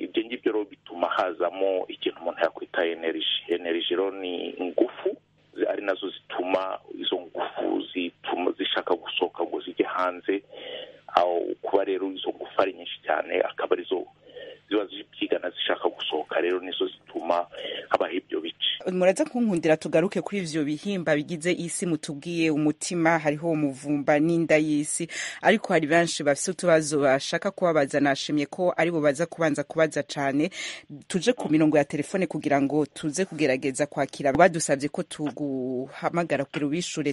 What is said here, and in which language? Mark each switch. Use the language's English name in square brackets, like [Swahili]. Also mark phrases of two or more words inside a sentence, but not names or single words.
[Kinyarwanda] ngibyo rero bituma hazamo ikintu umuntu yakwita energy rero ni ingufu ari nazo zituma izo ngufu zishaka gusohoka ngo zijye hanze, aho kuba rero izo ngufu ari nyinshi cyane akaba arizo ziba zibyigana zishaka gusohoka, rero nizo zituma habaho ibyo bice. [Rundi] Muraza kunkundira tugaruke kuri ivyo bihimba bigize isi, mutubwiye umutima, hariho umuvumba n'inda y'isi, ariko hari benshi bafite utubazo bashaka kubabaza. Nashimye ko ari bo baza kubanza kubaza cane. Tuje ku mirongo ya telefone kugira ngo tuze kugerageza kwakira badusabye ko tuguhamagara kugira ubishure.